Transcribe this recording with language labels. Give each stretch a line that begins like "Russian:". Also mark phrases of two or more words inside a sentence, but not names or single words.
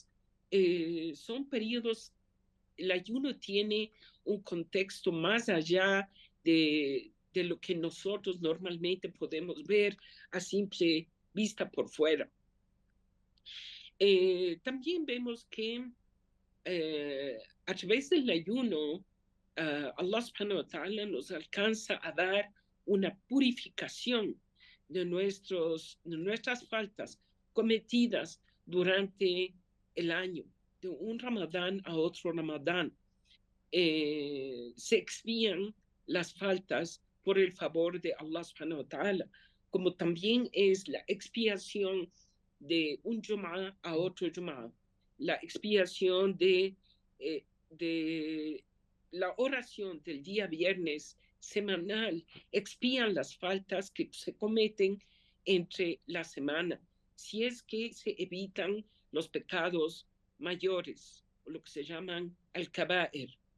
Spanish: Son periodos, el ayuno tiene un contexto más allá de lo que nosotros normalmente podemos ver a simple vista por fuera. También vemos que a través del ayuno,
Arabic: الله سبحانه وتعالى
Spanish: nos alcanza a dar una purificación de nuestras faltas cometidas durante el año, de un Ramadán a otro Ramadán. Se expían las faltas por el favor de
Arabic: الله سبحانه وتعالى,
Spanish: como también es la expiación de un Jum'ah a otro Jum'ah, la expiación de la oración del día viernes semanal, expían las faltas que se cometen entre la semana, si es que se evitan los pecados mayores, o lo que se llaman al-kaba'ir.